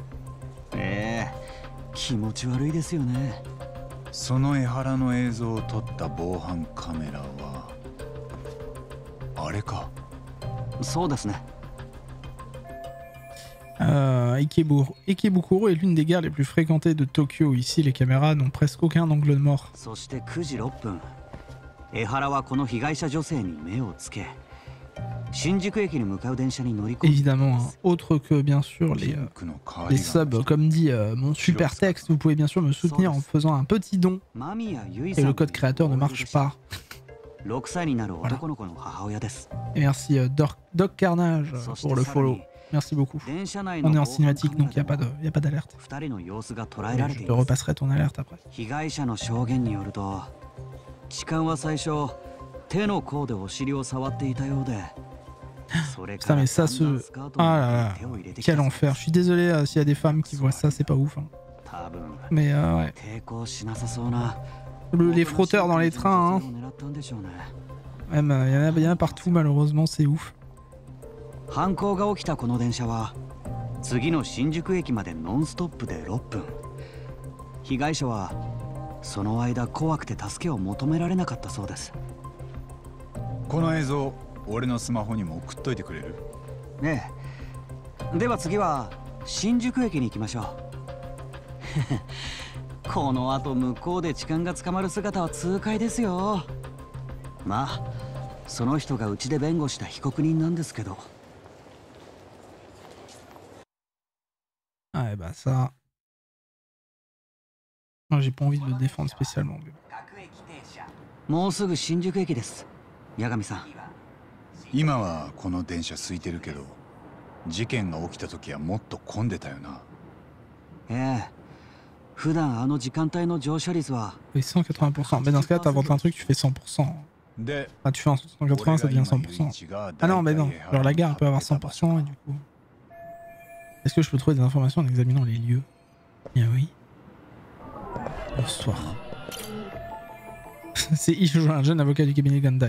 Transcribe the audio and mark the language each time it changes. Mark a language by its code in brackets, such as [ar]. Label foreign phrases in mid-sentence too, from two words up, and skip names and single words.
[ja] 気持ち悪いですよね。その江原の映像を撮った防犯カメラはあれか。そうですね。 [fr] Ikebukuro est l'une des gares les plus fréquentées de Tokyo. Ici, les caméras n'ont presque aucun angle de mort. [ja] そして9時6分、江原はこの被害者女性に目をつけ、 新宿駅に向かう電車に乗り込んで [fr] Évidemment, hein. Autre que bien sûr les subs, comme dit mon super texte, vous pouvez bien sûr me soutenir en faisant un petit don. Et le code créateur ne marche pas. [ja] 6 歳になる男の子の母親です。 [fr] Et merci Doc Carnage pour le follow. Merci beaucoup. On est en cinématique donc il n'y a pas d'alerte. Je te repasserai ton alerte après. [ja] 被害者の証言によると、痴漢は最初手の甲でお尻を触っていたようで。 [fr] Putain mais ça se... Ah là là, quel enfer. Je suis désolé s'il y a des femmes qui voient ça, c'est pas ouf. Hein. Mais ouais. Les frotteurs dans les trains, hein. Même il y en a partout malheureusement, c'est ouf. [ja] 犯行が起きたこの電車は次の新宿駅までノンストップで6分。被害者はその間怖くて助けを求められなかったそうです。この映像、俺のスマホにも送っといてくれる？ねえ。では次は新宿駅に行きましょう。この後向こうで痴漢が捕まる姿は痛快ですよ。まあその人がうちで弁護した被告人なんですけど。 [fr] Ah bah ça... Moi j'ai pas envie de le défendre spécialement. [ja] もうすぐ新宿駅です。八神さん。今はこの電車空いてるけど、事件が起きた時はもっと混んでたよな。ええ。普段あの時間帯の乗車率は 180%. [fr] Mais dans ce cas, t'inventes un truc, tu fais 100%. Ah, tu fais un 180, ça devient 100%. Ah non, mais non. Alors la gare peut avoir 100% et du coup... Est-ce que je peux trouver des informations en examinant les lieux? Bien oui. Bonsoir. C'est Isho, un jeune avocat du cabinet Ganda.